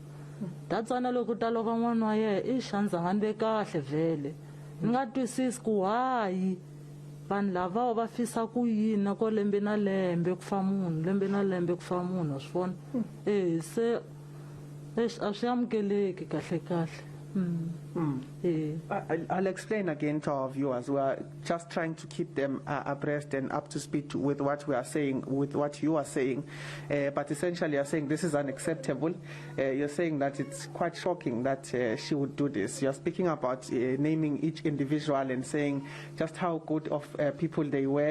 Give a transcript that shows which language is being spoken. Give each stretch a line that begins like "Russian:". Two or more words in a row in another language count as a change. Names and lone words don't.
Tsonga: Datsana loko ta lova n'wana wa ye xandza nga ni ve kahle vhele ni nga twisisi ku hayi vanhu lava va fisa ku yini ko lembe na lembe ku fa munhu wa swi vona se a swi amukeleki kahle.
English: I'll explain again to our viewers. We are just trying to keep them abreast and up to speed with what we are saying, with what you are saying. But essentially, you're saying this is unacceptable. You're saying that it's quite shocking that she would do this. You're speaking about naming each individual and saying just how good of people they were.